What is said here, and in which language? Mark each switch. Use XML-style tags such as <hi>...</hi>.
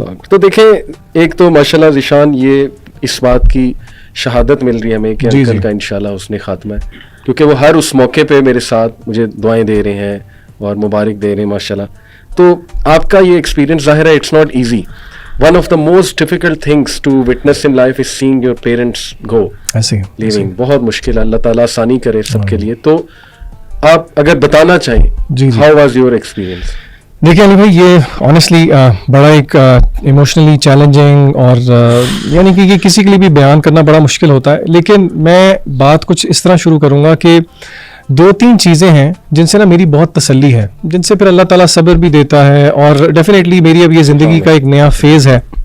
<ur>تو دیکھیں ایک تو ماشاءاللہ ذیشان یہ اس بات کی شہادت مل رہی ہے ہمیں کہ انکل کا انشاءاللہ حسن خاتمہ ہے، کیونکہ وہ ہر اس موقع پہ میرے ساتھ مجھے دعائیں دے رہے ہیں اور مبارک دے رہے ہیں ماشاءاللہ. تو آپ کا یہ ایکسپیرینس ظاہر ہے</ur> <en>It's not easy. One of the most difficult things to witness in life is seeing your parents go, leaving.</en> <ur>بہت مشکل ہے، اللہ تعالیٰ آسانی کرے سب کے لیے. تو آپ اگر بتانا چاہیں</ur> <en>how was your experience؟</en> <ur>دیکھیں علی بھائی، یہ آنیسٹلی بڑا ایک ایموشنلی چیلنجنگ، اور یعنی کہ یہ کسی کے لیے بھی بیان کرنا بڑا مشکل ہوتا ہے. لیکن میں بات کچھ اس طرح شروع کروں گا کہ 2-3 چیزیں ہیں جن سے نا میری بہت تسلی ہے، جن سے پھر اللہ تعالیٰ صبر بھی دیتا ہے، اور ڈیفینیٹلی میری اب یہ زندگی کا ایک نیا فیز ہے.</ur>